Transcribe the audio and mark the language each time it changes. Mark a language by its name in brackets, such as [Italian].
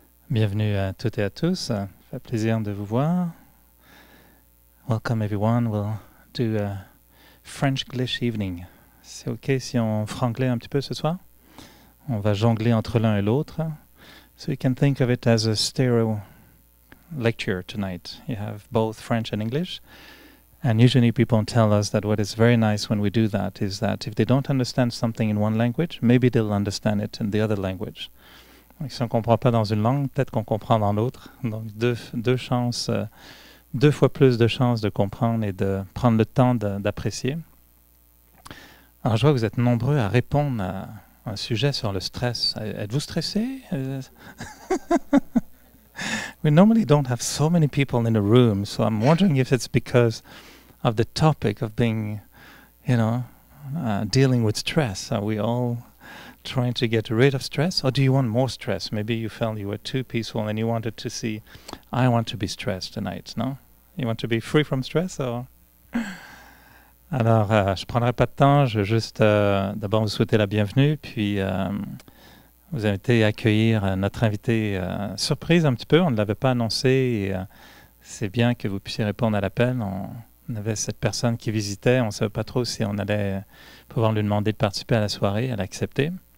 [French] Bienvenue à toutes et à tous. Ça fait plaisir de vous voir. [English] Welcome everyone. We'll do a French-English evening. [French] C'est OK si on franglais un petit peu ce soir? On va jongler entre l'un et l'autre. [English] So you can think of it as a stereo lecture tonight. You have both French and English. And usually people tell us that what is very nice when we do that is that if they don't understand something in one language, maybe they'll understand it in the other language. [French] Donc, si on ne comprend pas dans une langue, peut-être qu'on comprend dans l'autre. Donc deux fois plus de chances de comprendre et de prendre le temps d'apprécier. Alors je vois que vous êtes nombreux à répondre à un sujet sur le stress. Êtes-vous stressé? [English] We normally don't have so many people in the room, so I'm wondering if it's because of the topic of being, dealing with stress. Are we all trying to get rid of stress, or do you want more stress? Maybe you felt you were too peaceful and you wanted to see, I want to be stressed tonight, no? You want to be free from stress, or? [French] Alors, je ne prendrai pas de temps, je veux juste d'abord vous souhaiter la bienvenue, puis vous inviter à accueillir notre invité surprise un petit peu, on ne l'avait pas annoncé, et c'est bien que vous puissiez répondre à l'appel. On avait cette personne qui visitait, on ne savait pas trop si on allait pouvoir lui demander de participer à la soirée, elle a accepté.